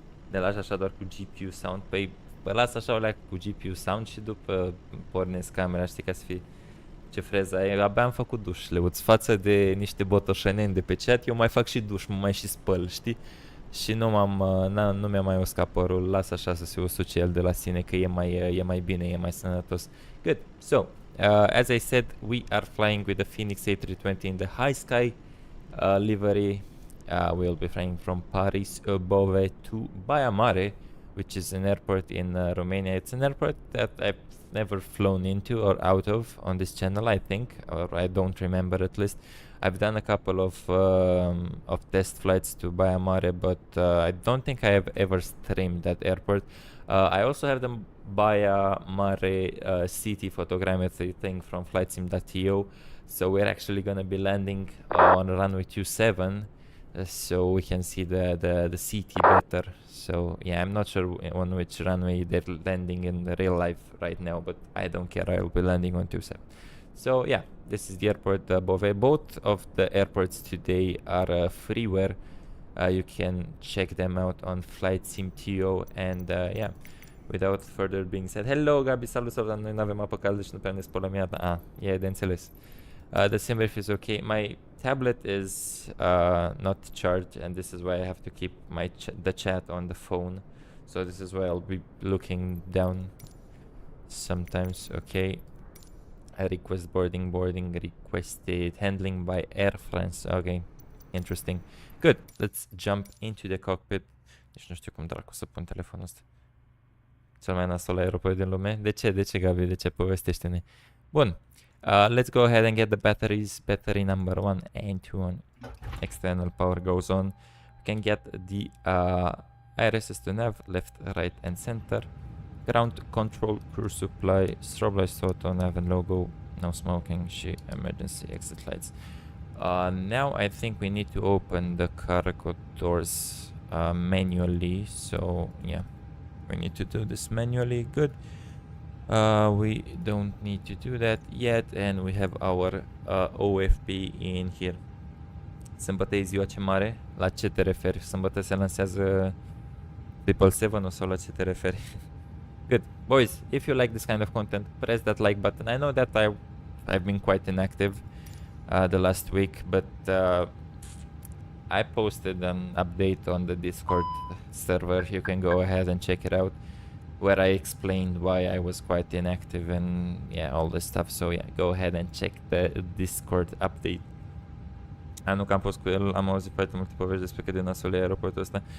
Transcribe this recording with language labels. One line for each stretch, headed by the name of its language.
Romanian: Ne lași așa doar cu GPU sound. Păi las așa o leacă cu GPU sound și după pornesc camera, știi, ca să fie ce freza e. Abia am făcut duș, Leuț, față de niște botoșeneni de pe chat, eu mai fac și duș, mă mai și spăl, știi? Și nu mi-a mai uscat părul, las așa să se usuce el de la sine, că e mai bine, e mai sănătos.
English: Good, so, as I said, we are flying with the Fenix A320 in the HiSky livery. We'll be flying from Paris, Beauvais to Baia Mare, which is an airport in Romania. It's an airport that I've never flown into or out of on this channel, I think, or I don't remember at least. I've done a couple of test flights to Baia Mare, but I don't think I have ever streamed that airport. I also have the Baia Mare CT photogrammetry thing from FlightSim.io, so we're actually gonna be landing on runway 27, so we can see the CT better. So yeah, I'm not sure on which runway they're landing in the real life right now, but I don't care. I'll be landing on 27. So yeah, this is the airport, Beauvais. Both of the airports today are freeware. You can check them out on FlightSim.io, and yeah, without further being said, hello Gabi,
Romanian: salut, dar noi n-avem apă caldă și nu prea ne spălăm, iată. E de înțeles.
English: The sim brief is okay. My tablet is not charged, and this is why I have to keep the chat on the phone. So this is why I'll be looking down sometimes. Okay. I request boarding requested, handling by Air France. Okay, interesting. Good, let's jump into the cockpit.
Romanian: Deci nu știu cum dracu să pun telefonul ăsta. Cel mai nasol aeroport din lume. De ce Gabi? De ce? Povestește-ne. Bun.
English: Let's go ahead and get the batteries. Battery number 1 and 2 on. External power goes on. We can get the IRSS to nav, left, right and center. Ground control, crew supply, strobe lights, auto, nav and logo, no smoking, emergency exit lights. Now I think we need to open the cargo doors manually. So yeah, we need to do this manually. Good. We don't need to do that yet, and we have our OFP in here.
Romanian: Sâmbătă e ziua ce mare? La ce te referi? Sâmbătă se lansează 777 sau la ce te referi?
English: Good. Boys, if you like this kind of content, press that like button. I know that I've been quite inactive the last week, but I posted an update on the Discord server. You can go ahead and check it out, where I explained why I was quite inactive and yeah, all this stuff. So yeah, go ahead and check the Discord update.
Romanian: Nu că am fost cu el, am auzit foarte multe povești despre cât de nasol e aeroportul ăsta.